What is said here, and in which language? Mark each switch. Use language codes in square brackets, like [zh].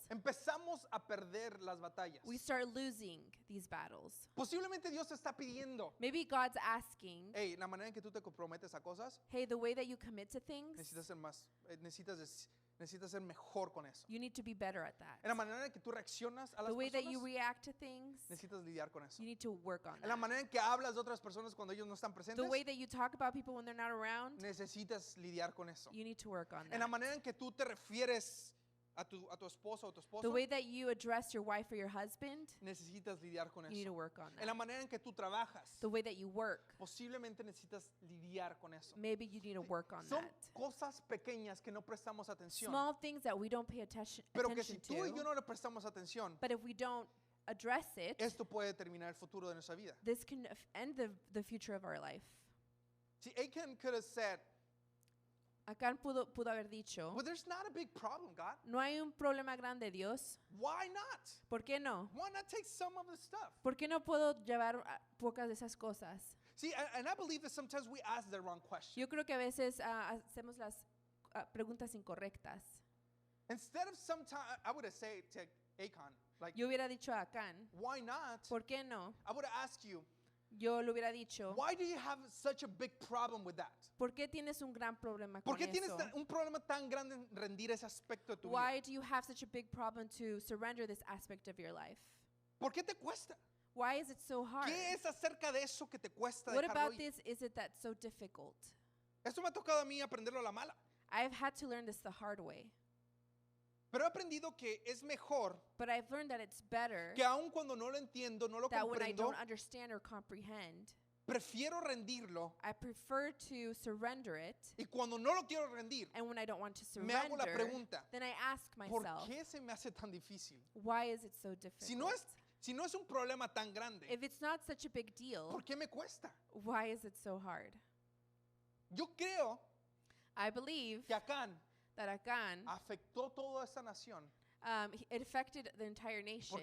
[es] empezamos a perder las batallas. [en] we start losing these battles. [es] Posiblemente Dios te está pidiendo, [en] Maybe God's asking, [es] hey, la manera en que tú te comprometes a cosas, [en] hey, the way that you commit to things, [es] necesitas ser más, necesitas ser mejor con eso. [en] you need to be better at [es] En la [en] that. [es] manera en que tú reaccionas a las [en] The way that you [es] personas, [en] react to things, [es] necesitas lidiar con eso. [en] you need to work on [es] En la [en] that. [es] manera en que hablas de otras personas cuando ellos no están presentes, [en] The way that you talk about people when they're not around, [es] necesitas lidiar con eso. [en] you need to work on [es] En la [en] that. [es] manera en que tú te refieres a tu esposo o tu esposo, [en] The way that you address your wife or your husband, [es] necesitas lidiar con [en] you need to [es] eso. [en] work on [es] En la [en] that. [es] manera en que tú trabajas, [en] The way that you work, [es] posiblemente necesitas lidiar con eso. [en] maybe you need to work on [es] Son [en] that. [es] cosas pequeñas que no prestamos atención, [en] Small things that we don't pay attention [es] pero que si tú y yo [en] to, [es] no le prestamos atención, [en] but if we don't address it, [es] esto puede determinar el futuro de nuestra vida. [en] this can end the future of our life. See, Achan could have said, [es] Acán pudo haber dicho, [en] well, there's not a big problem, God. [es] no hay un problema grande, Dios. [en] Why not? [es] ¿Por qué no? [en] Why not take some of the stuff? [es] ¿Por qué no puedo llevar pocas de esas cosas? [en] See, and I believe that sometimes we ask the wrong question. [es] Yo creo que a veces hacemos las preguntas incorrectas. [en] Instead of sometimes, I would have said to Achan, like, [es] Yo hubiera dicho a Acán, [en] why not? [es] ¿por qué no? [en] I would have asked you, [es] Yo le hubiera dicho, [en] why do you have such a big problem with that? [es] ¿por qué tienes un gran problema ¿Por con qué tienes eso? un problema tan grande en rendir ese aspecto de tu vida? [en] Why do you have such a big problem to surrender this aspect of your life? [es] ¿Por qué te cuesta? [en] Why is it so hard? [es] ¿Qué es acerca de eso que te cuesta [en] What [es] dejarlo [en] about [es] ir? [en] this is it that's so difficult? [es] Esto me ha tocado a mí aprenderlo a la mala. [en] I've had to learn this the hard way. [es] Pero he aprendido que es mejor [en] But I've learned that it's better [es] que aun cuando no lo entiendo, no lo [en] that when I [es] comprendo, [en] don't understand or comprehend, [es] prefiero rendirlo [en] I prefer to surrender it. [es] y cuando no lo quiero rendir, [en] And when I don't want to [es] me hago la [en] surrender, [es] pregunta, [en] then I ask [es] ¿por [en] myself, [es] qué se me hace tan difícil? [en] why is it so [es] Si no [en] difficult? [es] es un problema tan grande, [en] If it's not such a big deal, [es] ¿por qué me cuesta? [en] why is it so hard? [es] Yo creo [en] I believe [es] que Acán [en] that Acán, [es] afectó toda esa nación [en] it affected the entire nation